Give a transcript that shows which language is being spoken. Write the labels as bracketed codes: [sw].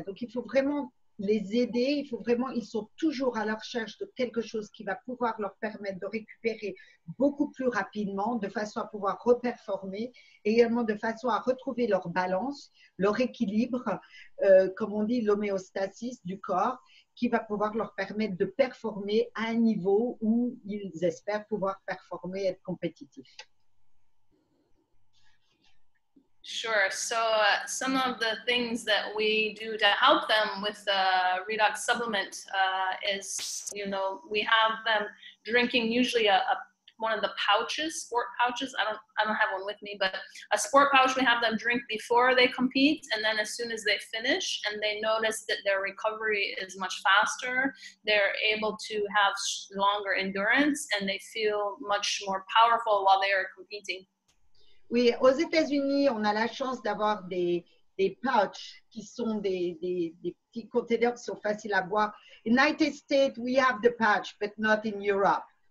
[fr] Donc, il faut vraiment les aider, ils sont toujours à la recherche de quelque chose qui va pouvoir leur permettre de récupérer beaucoup plus rapidement, de façon à pouvoir reperformer, et également de façon à retrouver leur balance, leur équilibre, comme on dit, l'homéostasis du corps, qui va pouvoir leur permettre de performer à un niveau où ils espèrent pouvoir performer, être compétitifs. [en] Sure. So some of the things that we do to help them with redox supplement is, we have them drinking usually one of the pouches, sport pouches. I don't have one with me, but a sport pouch we have them drink before they compete, and then as soon as they finish and they notice that their recovery is much faster, they're able to have longer endurance and they feel much more powerful while they are competing. [fr] Oui, aux États-Unis, on a la chance d'avoir des pouches qui sont des petits containers qui sont faciles à boire. [en] In United States, we have the pouch, but not in Europe.